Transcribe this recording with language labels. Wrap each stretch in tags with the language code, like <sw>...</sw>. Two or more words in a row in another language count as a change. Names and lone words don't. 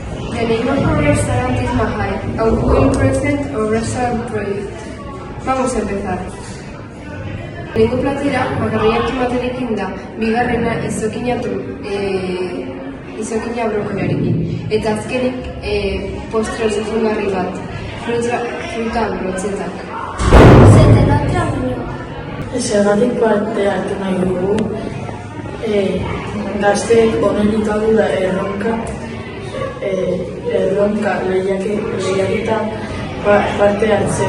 <en>The name of our restaurant is Mahai, a will present our restaurant project.</en> <es>Vamos a empezar.</es> <eu>Lehenengo platera, bakarriatu baterekin da, bigarrena izokina brokoliarekin. Eta azkenik postre osasungarri bat, fruta brotzetak. Zergatik parte hartu nahi dugu, gazteek honen elikadura erronka lehiaketa parte hartzen.</eu>